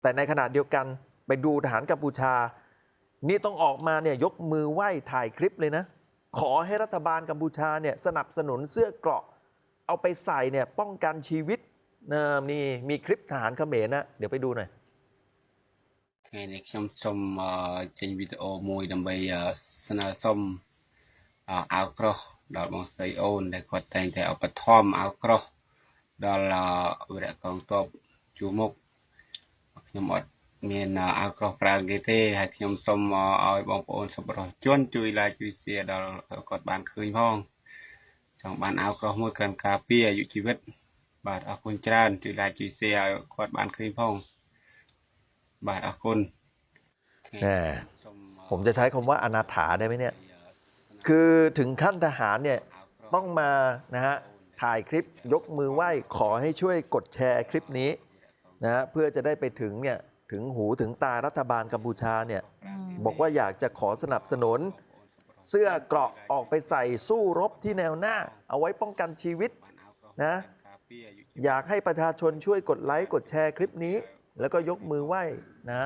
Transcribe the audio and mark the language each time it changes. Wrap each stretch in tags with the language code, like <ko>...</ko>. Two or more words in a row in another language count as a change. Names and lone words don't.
<th>แต่ในขณะเดียวกันไปดูทหารกัมพูชานี่ต้องออกมาเนี่ยยกมือไหว้ถ่ายคลิปเลยนะขอให้รัฐบาลกัมพูชาเนี่ยสนับสนุนเสื้อเกราะเอาไปใส่เนี่ยป้องกันชีวิตนี่มีคลิปทหารเขมรนะเดี๋ยวไปดูหน่อย</th> <km>ថ្ងៃនេះខ្ញុំសូមចេញវីដេអូមួយដើម្បីស្នើសុំអាវក្រោះដល់បងស្រីអូនដែលគាត់តែង តែឧបត្ថម្ភអាវក្រោះដល់វីរៈកងទ័ពជួរមុខខ្ញុំអត់មានអាវក្រោះប្រើគេទេហើយខ្ញុំសូមឲ្យបងប្អូនសប្បុរសជនជួយ like ជួយ share ដល់គាត់បានឃើញផងចង់បានអាវក្រោះមួយគ្រាន់ការពារអាយុជីវិតបាទអរគុណច្រើនជួយ like ជួយ share ឲ្យគាត់បានឃើញផងបាទអរគុណ</km> <th>ผมจะใช้คำว่าอนาถาได้ไหมเนี่ยคือถึงขั้นทหารเนี่ยต้องมานะฮะถ่ายคลิปยกมือไหว้ขอให้ช่วยกดแชร์คลิปนี้นะฮะเพื่อจะได้ไปถึงเนี่ยถึงหูถึงตารัฐบาลกัมพูชาเนี่ยบอกว่าอยากจะขอสนับสนุนเสื้อเกราะออกไปใส่สู้รบที่แนวหน้าเอาไว้ป้องกันชีวิตนะอยากให้ประชาชนช่วยกดไลค์กดแชร์คลิปนี้แล้วก็ยกมือไหว้นะ</th>